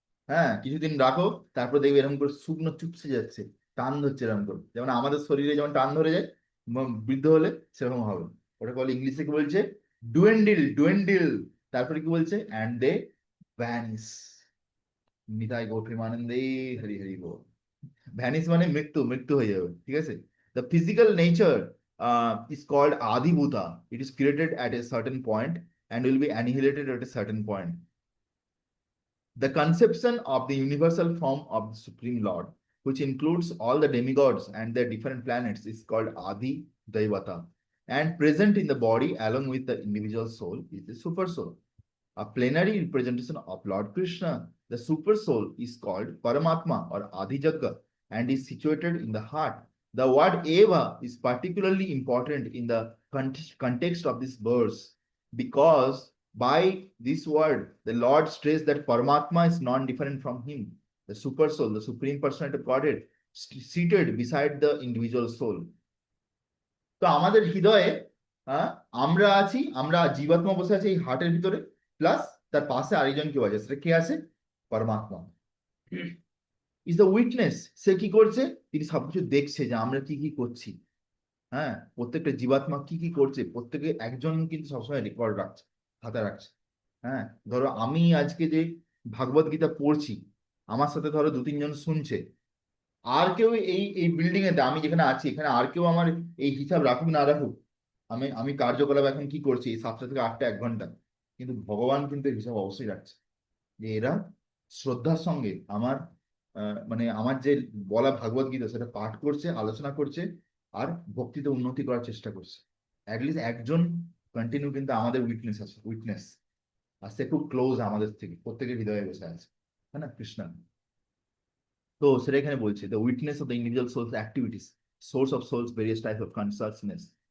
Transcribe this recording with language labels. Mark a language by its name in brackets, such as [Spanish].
[Bangla] হ্যাঁ, কিছুদিন রাখো, তারপর দেখবে এরকম করে শুকনো চুপসে যাচ্ছে, টান ধরছে এরকম করে, যেমন আমাদের শরীরে যেমন টান ধরে যায়, বৃদ্ধ হলে সেরকম হবে। ওটা বলে, ইংলিশে কি বলছে? ডুয়েন্ডিল। ডুয়েন্ডিল। তারপরে কি বলছে? [English] And they vanish. [Bangla] নিতাই গো প্রেমানন্দে, হরি হরি গো। ভ্যানিস মানে মৃত্যু, মৃত্যু হয়ে যাবে। ঠিক আছে? [English] The physical nature is called Adibhuta. It is created at a certain point and will be annihilated at a certain point. The conception of the universal form of the Supreme Lord, which includes all the demigods and their different planets, is called Adi Daivata. And present in the body along with the individual soul is the super soul. A plenary representation of Lord Krishna, the super soul, is called Paramatma or Adhijagga and is situated in the heart. The word Eva is particularly important in the context of this verse because by this word, the Lord stressed that Paramatma is non-different from him, the super soul, the supreme personality of Godhead, seated beside the individual soul. [Bangla] তো আমাদের হৃদয়ে আমরা আছি, আমরা জীবাত্মা বসে আছি এই হার্টের ভিতরে, প্লাস তার পাশে আরেকজন কেউ আছে, সেটা কে আছে? পরমাত্মা [English] Is the witness. [Bangla] সে কি করছে? তিনি সবকিছু দেখছে যে আমরা কি কি করছি। হ্যাঁ, প্রত্যেকটা জীবাত্মা কি কি করছে, প্রত্যেকে একজন কিন্তু সবসময় রেকর্ড রাখছে, খাতা রাখছে। হ্যাঁ, ধরো আমি আজকে যে ভাগবত গীতা পড়ছি, আমার সাথে ধরো দু তিনজন শুনছে, আর কেউ এই এই বিল্ডিং এতে, আমি যেখানে আছি এখানে আর কেউ আমার এই হিসাব রাখুক না রাখুক, আমি আমি কার্যকলাপ এখন কি করছি এই 7টা থেকে 8টা 1 ঘন্টা, কিন্তু ভগবান কিন্তু এই হিসাব অবশ্যই রাখছে যে এরা শ্রদ্ধার সঙ্গে আমার মানে আমার যে বলা ভাগবত গীতা সেটা পাঠ করছে, আলোচনা করছে, আর ভক্তিতে উন্নতি করার চেষ্টা করছে। অ্যাটলিস্ট একজন কন্টিনিউ কিন্তু আমাদের উইটনেস আছে, উইটনেস, আর সে খুব ক্লোজ আমাদের থেকে, প্রত্যেকের হৃদয়ে বসে আছে, হ্যাঁ না, কৃষ্ণ। তো সেটা এখানে বলছে, [English] the witness of the individual soul's activities, source of soul's various types of consciousness.